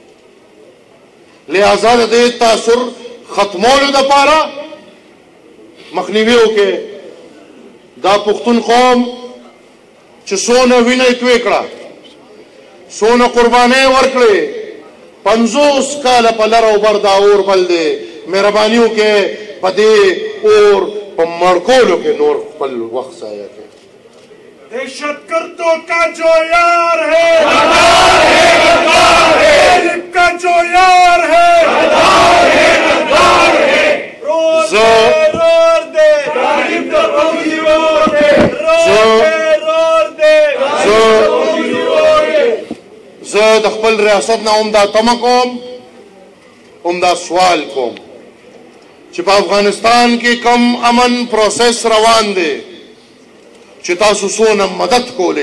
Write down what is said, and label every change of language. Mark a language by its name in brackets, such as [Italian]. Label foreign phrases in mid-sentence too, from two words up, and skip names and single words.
[Pashto] لہذا د دې تاثر ختمولو دپاره مخنیوی وکړئ دا پښتون قوم چې څونه وینه یې توی کړه څونه قربانۍ ورکړې 50 کاله په لر او بر دا اور بل دی مهرباني وکړئ په دې اور په مړ کولو کې نور خپل وخت ضایع کړئ [Urdu] دہشتگردوں کا جو یار ہے غالب کا جو یار ہے [Pashto] زه د خپل ریاست نه هم دا تمه کوم هم دا سوال کوم چې په افغانستان کې کم امن پروسس روان دی چې تاسو څونه مدد کولی